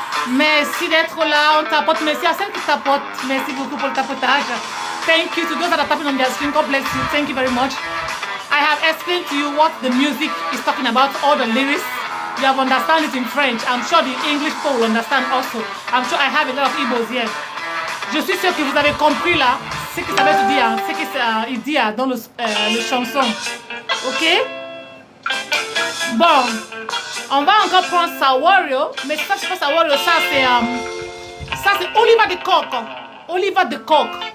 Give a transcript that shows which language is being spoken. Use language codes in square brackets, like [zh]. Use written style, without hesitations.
[fr] Merci d'être là, on tapote. Merci à celles qui tapotent. Merci beaucoup pour le tapotage. [en] Thank you to those that are tapping on their screen. God bless you. Thank you very much. I have explained to you what the music is talking about, all the lyrics. You have understand it in French. I'm sure the English people will understand also. I'm sure I have a lot of Igbos here. [fr] Je suis sûre que vous avez compris là ce que ça veut dire, ce qu'il dit dans le chanson. Ok? Bon, on va encore prendre Sawario, mais ça c'est pas Sawario, ça c'est Oliver de Coq. Oliver de Coq.